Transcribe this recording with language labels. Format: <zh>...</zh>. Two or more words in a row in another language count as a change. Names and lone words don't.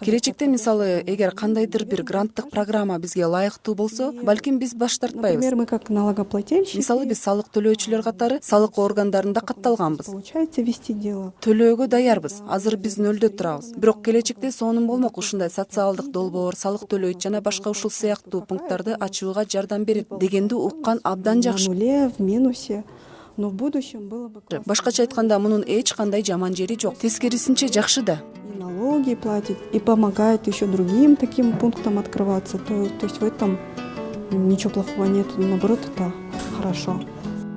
<ky>Келечекте мисалы, эгер кандайдыр бир гранттык программа бизге ылайыктуу болсо, балким биз баш тартпайбыз.</ky> <ru>Например, мы как налогоплательщики.</ru> <ky>Мисалы биз салык төлөөчүлөр катары салык органдарында катталганбыз.</ky> <ru>Получается вести дело.</ru> <ky>Төлөөгө даярбыз. Азыр биз нөлдө турабыз. Бирок келечекте сонун болмок ушундай социалдык долбоор, салык төлөйт жана башка ушул сыяктуу пункттарды ачууга жардам берет дегенди уккан абдан</ky> <ru>На</ru> <ky>жакшы.</ky> <ru>нуле, в минусе. Но в будущем было бы классно.</ru> <ky>Башкача айтканда, мунун эч кандай жаман жери жок. Тескерисинче жакшы да.</ky> <ru>И налоги платит, и помогает еще другим таким пунктам открываться. То есть в этом ничего плохого нет, наоборот, это хорошо.</ru>